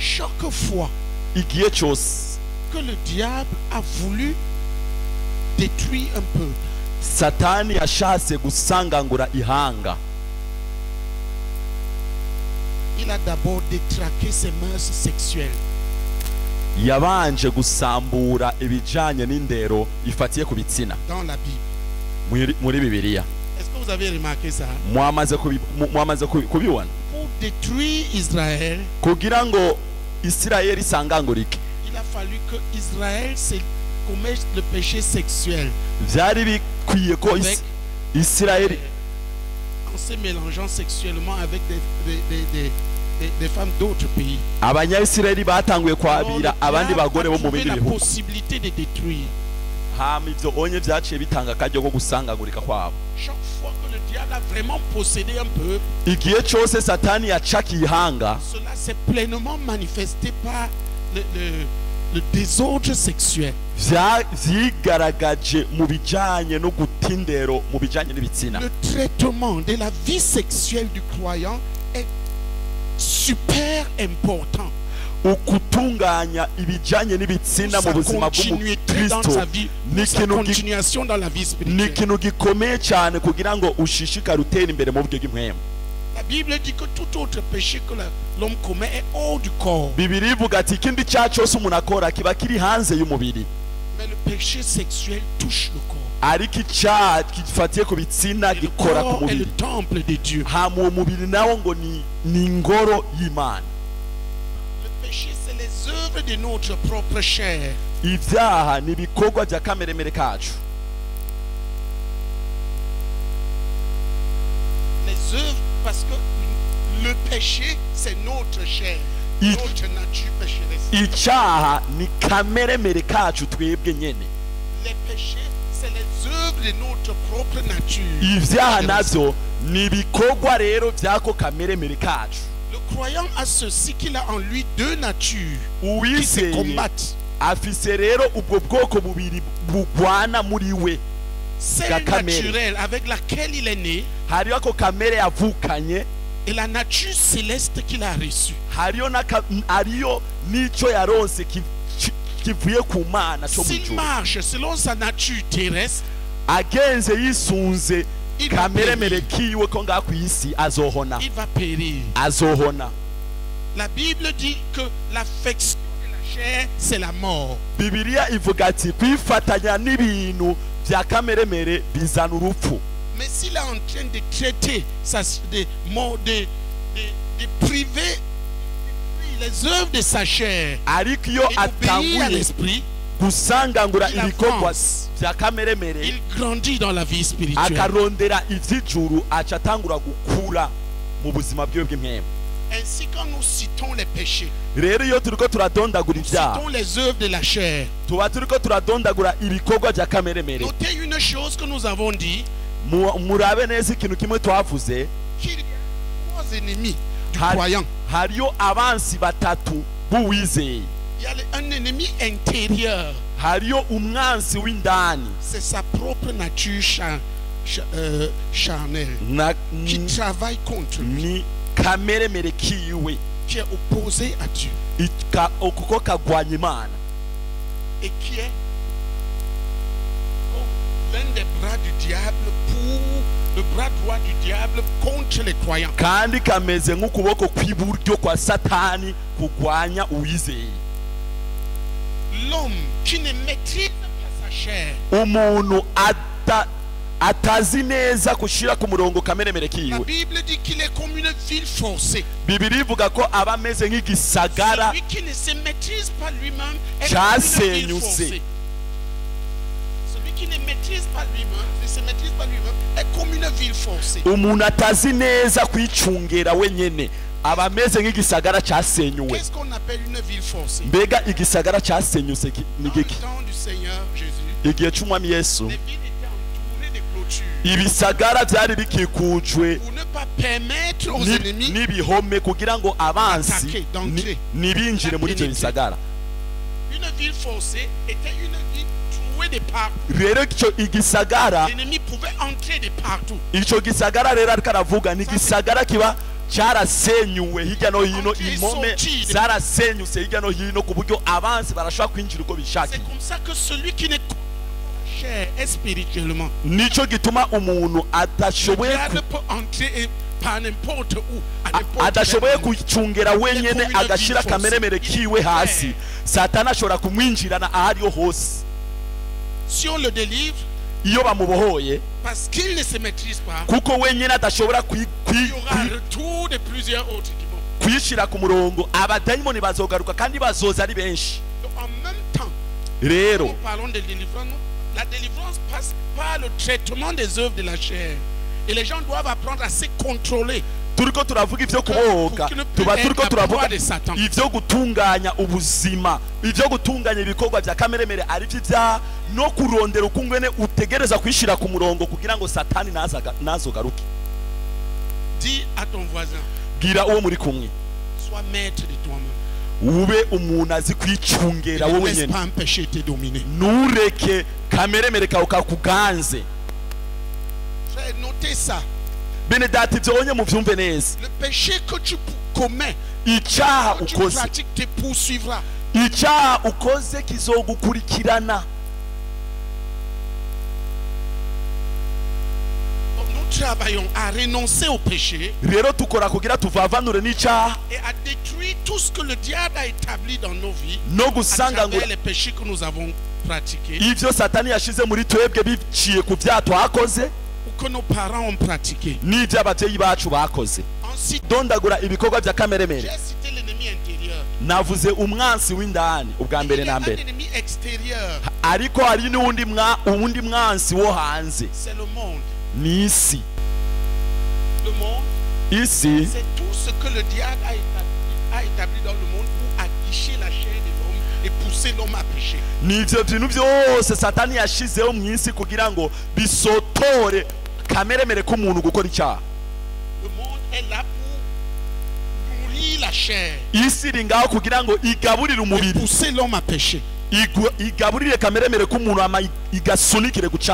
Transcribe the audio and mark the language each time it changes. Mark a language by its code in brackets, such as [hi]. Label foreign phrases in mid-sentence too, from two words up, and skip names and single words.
[fr] chaque fois [rn] igihe cyose [fr] que le diable a voulu détruire un peuple, [rn] satani yashatse gusangangura ihanga, [fr] il a d'abord détraqué ses mœurs sexuelles. [rn] yabanje gusambura ibijanye n'indero ifatiye ku bitsina [fr] Dans la Bible. [rn] muri Bibiliya. [fr] Est-ce que vous avez remarqué ça? [rn] mwamaze kubibona? [fr] Pour détruire Israël, [rn] kugira ngo Isirayeli isangangurike, [fr] il a fallu que Israël commette le péché sexuel [rn] vyari bikwiye ko [fr] avec, [rn] Isirayeli [fr] en se mélangeant sexuellement avec des femmes d'autres pays. [rn] abanyayisirayeli batanguye [fr] Alors, [rn] kwabira [fr] le [rn] abandi [fr] diable [rn] bagore bo [fr] a [rn] mu [fr] trouvé [rn] bindi [fr] la [rn] bihugu, [fr] possibilité de détruire. [rn] hama ivyo onye vyaciye bitanga akaryo ko gusangagurika kwabo. [fr] Chaque fois que le diable a vraiment possédé un peuple, [rn] Igihe cyose satani yacakiye ihanga, [fr] cela s'est pleinement manifesté par le désordre sexuel. [rn] vyigaragaje mu bijanye no guta indero mu bijanye n'ibitsina. [fr] Le traitement de la vie sexuelle du croyant est super important. [rn] Ukutunganya ibijanye n'ibitsina mu [fr] Sa [rn] buzima [fr] continuité dans [rn] bw'umukristo [fr] sa vie, pour sa continuation dans la vie [rn] ni [fr] spirituelle. [rn] ikintu gikomeye cyane kugira ngo ushishikare utera imbere mu buryo bw'impwemu. [fr] La Bible dit que tout autre péché que l'homme commet est hors du corps. [rn] Bibiri ivuga ati ikindi cyaha cyose umuntu akora kiba kiri hanze y'umubiri, [fr] Mais le péché sexuel touche le corps. [rn] ariko icyaha gifatiye ku bitsina [fr] Et le [rn] gikora ku [fr] corps est le [rn] mubiri, [fr] temple de Dieu. [rn] hama uwo mubiri nawo ngo ni ingoro y'Imana. [fr] Le péché, c'est les œuvres de notre propre chair. [rn] Ivyaha ni ibikorwa bya kameremere kacu, [fr] Les œuvres, parce que le péché, c'est notre chair. Notre nature pécheresse. [rn] icyaha ni kameremere kacu twebwe nyene. [fr] Les péchés, c'est les œuvres de notre propre nature. [rn] Ivyaha navyo ni ibikorwa rero byako kameremere kacu. [fr] Le croyant a ceci qu'il a en lui deux natures qui se [rn] Uwizeye [fr] combattent. [rn] afise rero ubwo bwoko bubiri bugwana muri we. [fr] Celle [rn] kamere. [fr] naturelle avec laquelle il est né [rn] Hariyo ako kamere yavukanye, [fr] et la nature céleste qu'il a reçue. [rn] hariyo n'icyo yaronse kivuye ku Mana cyo mu [fr] S'il [rn] ijuru. [fr] marche selon sa nature terrestre, [rn] Agenze yisunze [fr] il va [rn] kameremere [fr] périr. [rn] kiwe ko ngaha ku isi azohona, [fr] Il va périr. [rn] azohona. [fr] La Bible dit que l'affection de la chair, c'est la mort. [rn] Bibiliya ivuga ati kwifatanya n'ibintu bya kameremere bizana urupfu. [fr] Mais s'il est en train de traiter de priver les œuvres de sa chair [rn] Ariko iyo [fr] et d'obéir à [rn] atanguye [fr] l'esprit, [rn] gusangangura [fr] il [rn] ibikorwa [fr] avance. [rn] bya kameremere, [fr] il grandit dans la vie spirituelle. [rn] akarondera ivy'ijuru, aca atangura gukura mu buzima bwiwe bw'impwemu. [fr] Ainsi, quand nous citons les péchés, [rn] Rero iyo turiko turadondagura [fr] nous [rn] ibyaha, [fr] citons les œuvres de la chair. [rn] tuba turiko turadondagura ibikorwa bya kameremere. [fr] Notez une chose que nous avons dit, [rn] Murabe neza ikintu kimwe twavuze, [fr] qu'il y a trois ennemis du [rn] Har- [fr] croyant. [rn] hariyo abansi batatu b'uwizeye. [fr] Il y a un ennemi intérieur, [rn] Hariyo umwansi w'indani [fr] c'est sa propre nature charnelle qui travaille contre lui, [rn] ni kameremere kiwe [fr] qui est opposé à Dieu [rn] kuko kagwanya Imana, [fr] et qui est l'un des bras du diable le bras droit du diable contre les croyants. [rn] kandi kameze nk'ukuboko kw'iburyo kwa Satani kugwanya uwizeye. [fr] L'homme qui ne maîtrise pas sa chair, [rn] Umuntu atazi neza gushira ku murongo kameremere [fr] la [rn] kiwe, [fr] Bible dit qu'il est comme une ville forcée. [rn] Bibiri ivuga ko aba ameze nk'igisagara [fr] Celui qui ne se maîtrise pas lui-même est comme une ville [rn] cyasenyutse. [fr] forcée. Celui qui ne maîtrise pas lui-même, ne se maîtrise pas lui-même, est comme une ville forcée. [rn] Umuntu atazi neza kwicungera wenyene aba ameze nk'igisagara cyasenyuwe. [fr] Qu'est-ce qu'on appelle une ville forcée? [rn] Mbega igisagara cyasenyutse ni [fr] Dans le [rn] giki? [fr] temps du Seigneur Jésus, [rn] Igihe c'umwami Yesu, [fr] les villes étaient entourées de clôtures [rn] ibisagara byari bikikujwe [fr] pour ne pas permettre aux ennemis. [rn] n'ibihome kugira ngo abansi [fr] Attaquer, d'entrer. [rn] ntibinjire muri ibyo bisagara. [fr] Une ville forcée était une ville trouée de partout. [rn] Rero icyo igisagara, [fr] L'ennemi pouvait entrer de partout. [rn] icyo gisagara rero ariko aravuga ni igisagara kiba cyarasenyuwe hirya no hino, impome zarasenyutse hirya no hino ku buryo abanzi barashobora kwinjira uko bishakiye. [fr] C'est comme ça que celui qui n'est cher est spirituellement. [rn] Nico gituma umuntu adashoboye adashoboye kucungera wenyene agashira kameremere kiwe hasi. Satani ashobora kumwinjirana ahariyo hose. [fr] Si on le délivre, [rn] iyo bamubohoye, [fr] parce qu'il ne se maîtrise pas, [rn] kuko wenyene adashobora kwishira ku murongo, abadayimoni bazogaruka kandi bazoza ari benshi. [fr] En même temps, [rn] rero [fr] nous parlons de délivrance. La délivrance passe par le traitement des œuvres de la chair. Et les gens doivent apprendre à se contrôler. [rn] Turiko turavuga ivyo kubohoka, tuba turiko turavuga ivyo gutunganya ubuzima, ivyo gutunganya ibikorwa vya kameremere ari vya no kurondera ukungene utegereza kwishira ku murongo kugira ngo Satani nazogaruke. [fr] Dis à ton voisin, [rn] gira uwo muri kumwe, [fr] sois maître de toi-même. [rn] Ube umuntu azi kwicungera wowe nyene. Nureke kameremere kawe kakuganze. [fr] Notez ça. [rn] Bene dati byonye mu vyumve neza. [fr] Le péché que tu commets, [rn] icyaha [fr] tu pratiques te poursuivra. [rn] Icyaha ukoze kizogukurikirana. [fr] Nous travaillons à renoncer au péché. [rn] Rero tukora kugira tuvavanure n'icyaha. [fr] Et à détruire tout ce que le diable a établi dans nos vies. [rn] No gusanga ngo [fr] les péchés que nous avons pratiqués. [rn] Ivyo Satani yashize muri twebwe biciye ku byaha twakoze. [fr] Que nos parents ont pratiqué. [rn] N'ibyo abavyeyi bacu bakoze. Dondagura ibikorwa vya kameremere. [fr] J'ai cité l'ennemi intérieur. [rn] Navuze umwansi w'indani ubwa mbere na mbere. [fr] L'ennemi extérieur. [rn] Ariko hari n'uwundi mwansi wo hanze. [fr] C'est le monde. [rn] Ni isi. [fr] Le monde. [rn] Isi. [fr] C'est tout ce que le diable a établi dans le monde pour aguicher la chair de l'homme et pousser l'homme à pécher. [rn] Nivyo bintu byose Satani yashizeho mu isi kugira ngo bisotore kameremere k'umuntu gukora icyaha. [fr] Le monde est là pour nourrir la chair. [rn] Isi iri ngaho kugira ngo igaburire umubiri. [fr] Pousser l'homme à pécher. [rn] Igaburire kameremere k'umuntu ama igasunikire guca.